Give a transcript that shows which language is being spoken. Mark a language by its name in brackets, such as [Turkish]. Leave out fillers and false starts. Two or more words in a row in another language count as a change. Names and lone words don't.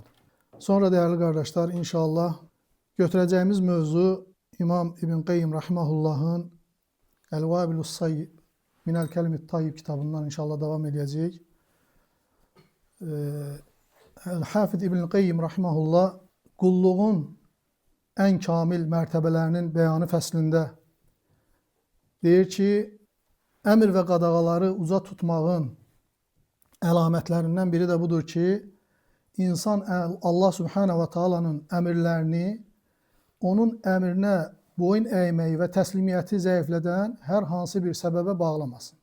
[Turkish] Sonra değerli kardeşler, inşallah götüreceğimiz mövzu İmam İbn Qayyim Rahimahullah'ın El-Vabilus Sayyib Minel Kelimit Tayyib kitabından inşallah devam edecek. [Azerbaijani] El-Hafid İbn Qayyim Rahimahullah kulluğun en kamil mertebelerinin beyanı fəslində deyir ki, əmr və qadağaları uza tutmağın əlamətlərindən biri də budur ki, insan [Arabic] الله سبحانه وتعالى'nın [Azerbaijani] əmrlərini onun əmrinə boyun əyməyi və təslimiyyəti zəiflədən hər hansı bir səbəbə bağlamasın.